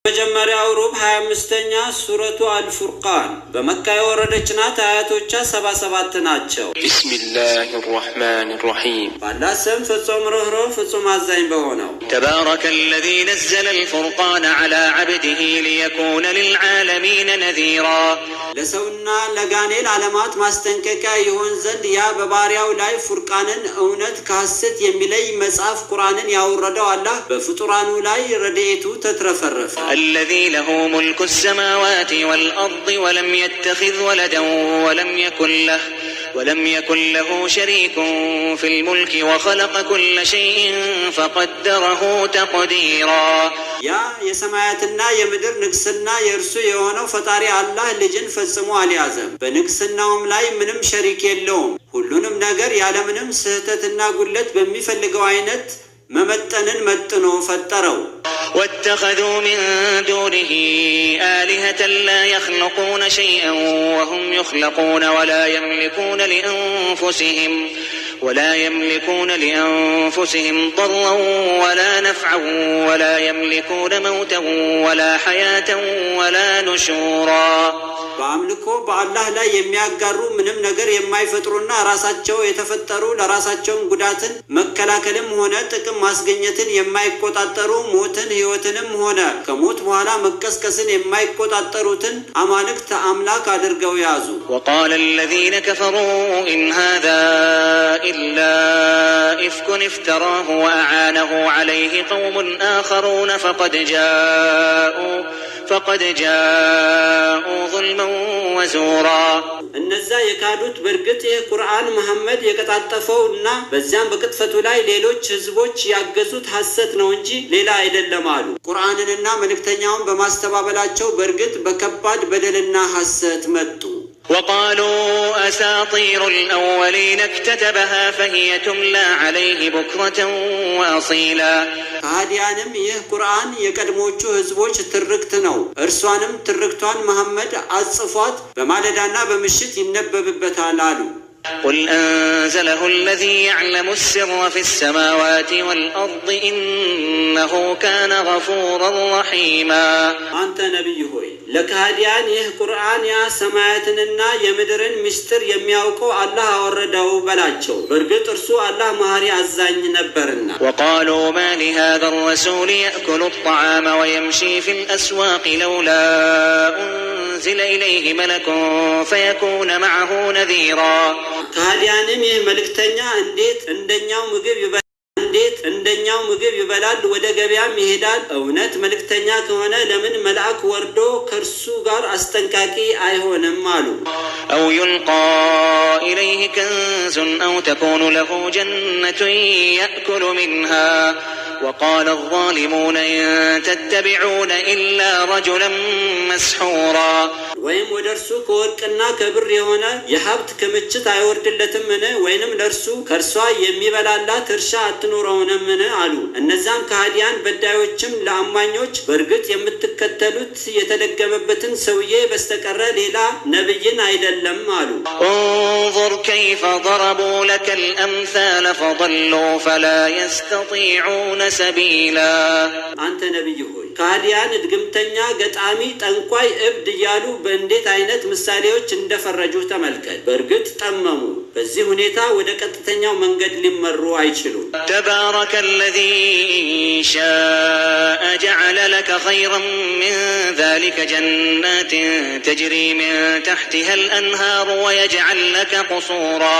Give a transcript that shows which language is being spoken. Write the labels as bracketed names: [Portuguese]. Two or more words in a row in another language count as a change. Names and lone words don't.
[Amharic] መጀመሪያው ሩብ 25ኛ ሱረቱ አልፉርቃን በመካ የወረደች ናት። አያቶቿ 77 ናቸው። [Arabic] ቢስሚላሂ الرحمن الرحيم [Amharic] በአላህ ስም ፍጹም ርኅሩህ ፍጹም አዛኝ በሆነው [Arabic] تبارك الذي نزل الفرقان على عبده ليكون للعالمين نذيرا [Amharic] ለሰውና ለጋኔል ዓለማት ማስጠንቀቂያ ይሆን ዘንድ ያ በባሪያው ላይ ፉርቃንን እውነት ከሐሰት የሚለይ መጽሐፍ ቁርአንን ያወረደው አላህ በፍጡራኑ ላይ ረድኤቱ ተትረፈረፈ። [Arabic] الذي له ملك السماوات والأرض ولم يتخذ ولدا ولم يكن له شريك في الملك وخلق كل شيء فقدره تقديرا [Amharic] ያ የሰማያትና የምድር ንግስና የእርሱ የሆነው ፈጣሪ አላህ ልጅን ፈጽሞ አልያዘም። በንግስናውም ላይ ምንም ሸሪክ የለውም። ሁሉንም ነገር ያለምንም ስህተትና ጉድለት በሚፈልገው አይነት መመጠንን መጥኖ ፈጠረው። [Arabic] واتخذوا من دونه آلهة لا يخلقون شيئا وهم يخلقون ولا يملكون لأنفسهم ضرا ولا نفعا ولا يملكون موتا ولا حياة ولا نشورا [Amharic] በአምልኮ በአላህ ላይ የሚያጋሩ ምንም ነገር የማይፈጥሩና ራሳቸው የተፈጠሩ ለራሳቸው ጉዳትን መከላከልም ሆነ ጥቅም ማስገኘትን የማይቆጣጠሩ ሞትን ሕይወትንም ሆነ ከሞት በኋላ መቀስቀስን የማይቆጣጠሩትን አማልክት አምላክ አድርገው ያዙ። [Arabic] وقال الذين كفروا إن هذا إلا إفك افتراه وأعانه عليه قوم آخرون فقد جاءوا ظلما وزورا [Amharic] እነዛ የካዱት በርግጥ የቁርአን መሐመድ የቀጣጠፈውና በዚያም በቅጥፈቱ ላይ ሌሎች ህዝቦች ያገዙት ሐሰት ነው እንጂ ሌላ አይደለም አሉ። ቁርአንንና መልእክተኛውን በማስተባበላቸው በርግጥ በከባድ በደልና ሐሰት መጡ። [Arabic] وقالوا أساطير الأولين اكتتبها فهي تملى عليه بكرة وأصيلا [Amharic] ከሃዲያንም ይህ ቁርአን የቀድሞቹ ህዝቦች ትርክት ነው፣ እርሷንም ትርክቷን መሐመድ አጽፏት በማለዳና በምሽት ይነበብበታል አሉ። [Arabic] قل أنزله الذي يعلم السر في السماوات والأرض إنه كان غفورا رحيما [Amharic] አንተ ነቢይ ሆይ ለካህዲያን ይህ ቁርአን ያ ሰማያትንና የምድርን ምስጢር የሚያውቀው አላህ አወረደው በላቸው፣ በርግጥ እርሱ አላህ መሐሪ አዛኝ ነበርና። [Arabic] وقالوا ما لهذا الرسول يأكل الطعام ويمشي في الأسواق لولا أنزل إليه ملك فيكون معه نذيرا [Amharic] ከሃዲያንም ይህ መልእክተኛ እንዴት እንደኛው ምግብ ይበላል ወደ ገበያም ይሄዳል፣ እውነት መልእክተኛ ከሆነ ለምን መልአክ ወርዶ ከእርሱ ጋር አስጠንቃቂ አይሆንም አሉ። [Arabic] أو يلقى إليه كنز أو تكون له جنة يأكل منها وقال الظالمون إن تتبعون إلا رجلا مسحورا [Amharic] ወይም ወደ እርሱ ከወርቅና ከብር የሆነ የሀብት ክምችት አይወርድለትምን? ወይንም ለእርሱ ከእርሷ የሚበላላት እርሻ አትኖረውንምን? አሉ። እነዛም ከሃዲያን በዳዮችም ለአማኞች በእርግጥ የምትከተሉት የተደገመበትን ሰውዬ በስተቀረ ሌላ ነብይን አይደለም አሉ። [Arabic] انظر كيف ضربوا لك الأمثال فضلوا فلا يستطيعون سبيلا [Amharic] አንተ ነብይ ሆይ ከሃዲያን ድግምተኛ፣ ገጣሚ፣ ጠንቋይ፣ እብድ እያሉ በእንዴት አይነት ምሳሌዎች እንደፈረጁ ተመልከት። በእርግጥ ጠመሙ። በዚህ ሁኔታ ወደ ቀጥተኛው መንገድ ሊመሩ አይችሉም። [Arabic] تبارك الذي شاء جعل لك خيرا من ذلك جنات تجري من تحتها الأنهار ويجعل لك قصورا